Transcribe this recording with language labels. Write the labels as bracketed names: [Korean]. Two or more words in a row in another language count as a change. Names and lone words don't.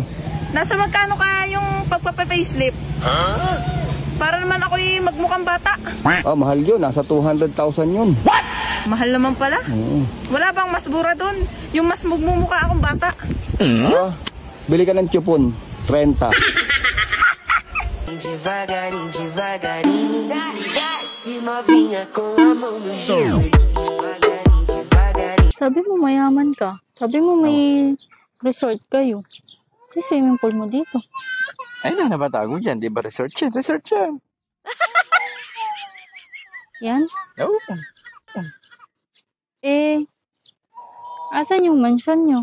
[Filipino] nasa magkano kaya yung pagpapa-facelift? Para naman ako'y magmukhang bata. Oh, mahal yun. Nasa 200,000 yun. What? Mahal naman pala. Oo. Wala bang mas mura dun? Yung mas magmumukha akong bata. Oh, bili ka ng chupon. 30. [Portuguese] Devagarinho, devagarinho, desce novinha com a mão no gelo. [Filipino] Sabi mo mayaman ka. Sabi mo may resort kayo. Kasi swimming pool mo dito. Ay, na nabatago dyan. Di ba resort yan? Resort yan. Yan? Oo. Eh, asan yung mansion nyo?